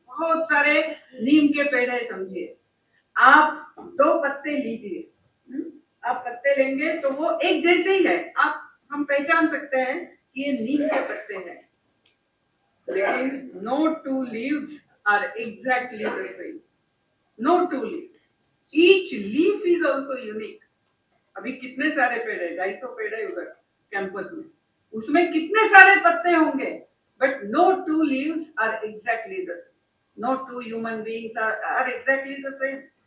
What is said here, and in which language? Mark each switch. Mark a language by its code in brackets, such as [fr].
[hi] बहुत सारे नीम के पेड़ है, समझिए आप 2 पत्ते लीजिए, आप पत्ते लेंगे तो वो एक जैसे ही है, आप हम पहचान सकते हैं कि ये नीम के पत्ते हैं, लेकिन [en] no 2 leaves are exactly the same. No 2 leaves. Each leaf is also unique. [hi] अभी कितने सारे पेड़ है, 250 पेड़ है उधर कैंपस में, उसमें कितने सारे पत्ते होंगे, [en] but no 2 leaves are exactly the same. No 2 human beings are exactly the same.